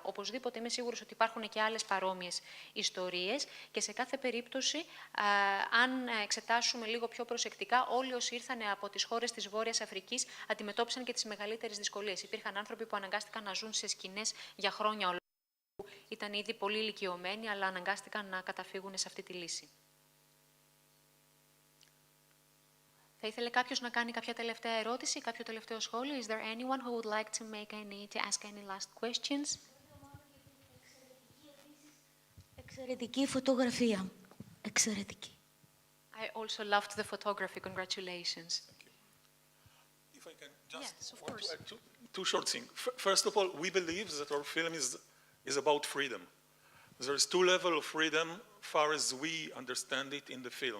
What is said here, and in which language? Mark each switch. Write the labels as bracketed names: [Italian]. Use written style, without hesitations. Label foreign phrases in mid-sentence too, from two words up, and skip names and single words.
[Greek] Οπωσδήποτε είμαι σίγουρος ότι υπάρχουν και άλλες παρόμοιες ιστορίες και σε κάθε περίπτωση, αν εξετάσουμε λίγο πιο προσεκτικά, όλοι όσοι ήρθαν από τις χώρες της Βόρειας Αφρικής αντιμετώπισαν και τις μεγαλύτερες δυσκολίες. Υπήρχαν άνθρωποι που αναγκάστηκαν να ζουν σε σκηνές για χρόνια ολόκληρα, ήταν ήδη πολύ ηλικιωμένοι, αλλά αναγκάστηκαν να καταφύγουν σε αυτή τη λύση. Θα ήθελε κάποιος να κάνει κάποια τελευταία ερώτηση, κάποιο τελευταίο σχόλιο? [English] Is there anyone who would like to ask any last questions? [Greek] Εξαιρετική φωτογραφία. Εξαιρετική. [English] I also loved the photography. Congratulations. If I can just Yes, of want course. to add two short things. First of all, we believe that our film is about freedom. There is two levels of freedom, far as we understand it in the film.